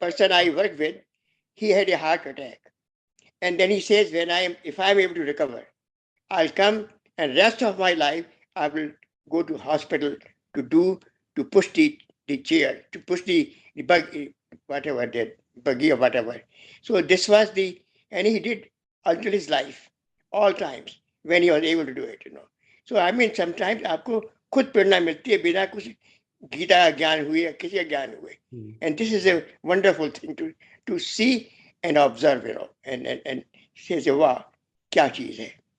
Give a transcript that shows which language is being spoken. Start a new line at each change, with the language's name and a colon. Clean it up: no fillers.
English: person I work with, he had a heart attack, and then he says, if I am able to recover, I'll come, and rest of my life I will go to hospital to push the chair, to push the buggy, whatever that buggy or whatever. So this was and he did until his life, all times when he was able to do it. So I mean, sometimes
Hindi: आपको खुद प्रेरणा मिलती है बिना कुछ गीता का ज्ञान हुए या किसी का ज्ञान हुए.
English: And this is a wonderful thing to see and observe, and say,
Hindi: वाह क्या चीज है.